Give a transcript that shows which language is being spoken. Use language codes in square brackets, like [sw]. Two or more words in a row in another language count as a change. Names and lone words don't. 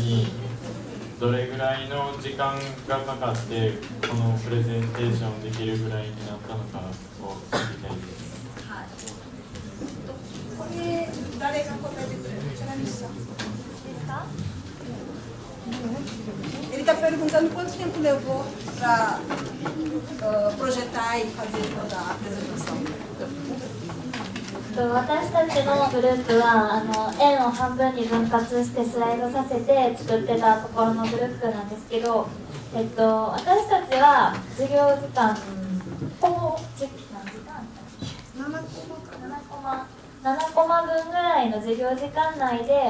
[ja] にどれぐらいの時間がかかってこのプレゼンテーションできるぐらいになったのかを知りたいです。はい。これ誰が答えてくれる？ [pt] Ele está perguntando quanto tempo levou para projetar e fazer toda a apresentação. [ja] 私たちのグループは円を半分に分割してスライドさせて作ってたところのグループなんですけど、私たちは授業時間7コマ 7コマ分ぐらいの授業時間内で